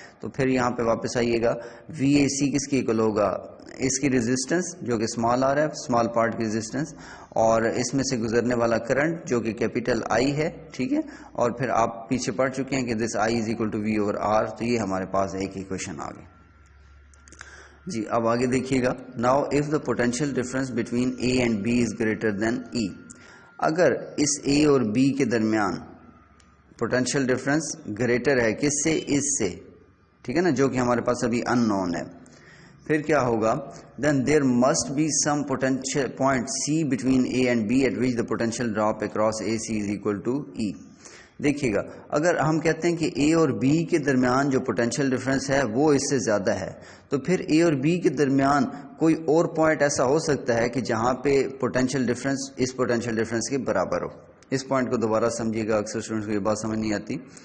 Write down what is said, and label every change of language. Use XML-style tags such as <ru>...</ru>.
<ur>تو پھر یہاں پہ واپس آئیے گا، وی اے سی کس کی اکول ہوگا؟ اس کی ریزسٹنس جو کہ اسمال آر ہے، اسمال پارٹ کی ریزسٹنس، اور اس میں سے گزرنے والا کرنٹ جو کہ کیپیٹل آئی ہے. ٹھیک ہے، اور پھر آپ پیچھے پڑھ چکے ہیں کہ</ur> <en>This I is equal to V over R.</en> <ur>تو یہ ہمارے پاس ایک ہی کوشچن آ گیا. جی اب آگے دیکھیے گا.</ur> <en>Now if the potential difference between A and B is greater than E.</en> <ur>اگر اس اے اور بی کے درمیان پوٹینشیل ڈفرینس گریٹر ہے کس سے؟ اس سے. ٹھیک ہے نا، جو کہ ہمارے پاس ابھی ان نون ہے. پھر کیا ہوگا؟</ur> <en>Then there must be some potential point C between A and B at which the potential drop across A C is equal to E.</en> <ur>دیکھیے گا، اگر ہم کہتے ہیں کہ اے اور بی کے درمیان جو پوٹینشیل ڈفرینس ہے وہ اس سے زیادہ ہے، تو پھر اے اور بی کے درمیان کوئی اور پوائنٹ ایسا ہو سکتا ہے کہ جہاں پہ پوٹینشیل ڈفرینس اس پوٹینشیل ڈفرینس کے برابر ہو. اس پوائنٹ کو دوبارہ سمجھیے گا، اکثر اسٹوڈنٹس کو یہ بات سمجھ نہیں آتی.</ur>